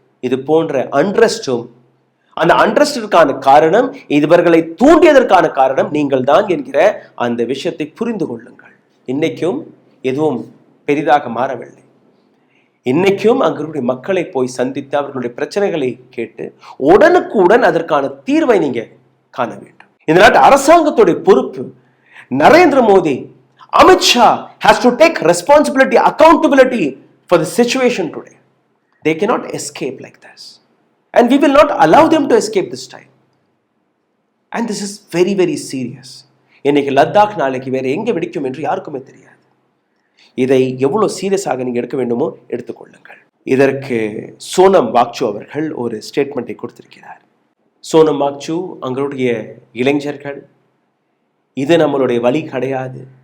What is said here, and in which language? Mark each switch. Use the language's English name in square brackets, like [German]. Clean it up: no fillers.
[Tamil] இது போன்ற அன்ரெஸ்டும், அந்த அன்ரெஸ்டிற்கான காரணம், இவர்களை தூண்டியதற்கான காரணம் நீங்கள் தான் என்கிற அந்த விஷயத்தை புரிந்து கொள்ளுங்கள். இன்னைக்கும் எதுவும் பெரிதாக மாறவில்லை. இன்னைக்கும் அங்களுடைய மக்களை போய் சந்தித்து அவர்களுடைய பிரச்சனைகளை கேட்டு உடனுக்குடன் அதற்கான தீர்வை நீங்க காண வேண்டும். இந்த நாட்டு அரசாங்கத்துடைய பொறுப்பு. [English] Narendra Modi, Amit Shah has to take responsibility, accountability for the situation today. They cannot escape like this. And we will not allow them to escape this time. And this is very, very serious. [Tamil] இன்னைக்கு லத்தாக் நாளைக்கு வேற எங்க வெடிக்கும் என்று யாருக்குமே தெரியாது. இதை எவ்வளவு சீரியஸாக நீங்க எடுக்க வேண்டுமோ எடுத்துக்கொள்ளுங்கள். இதற்கு சோனம் வாக்சு அவர்கள் ஒரு ஸ்டேட்மெண்ட்டை கொடுத்திருக்கிறார். சோனம் வாக்சு, அங்களுடைய இளைஞர்கள், இது நம்மளுடைய வழி கிடையாது.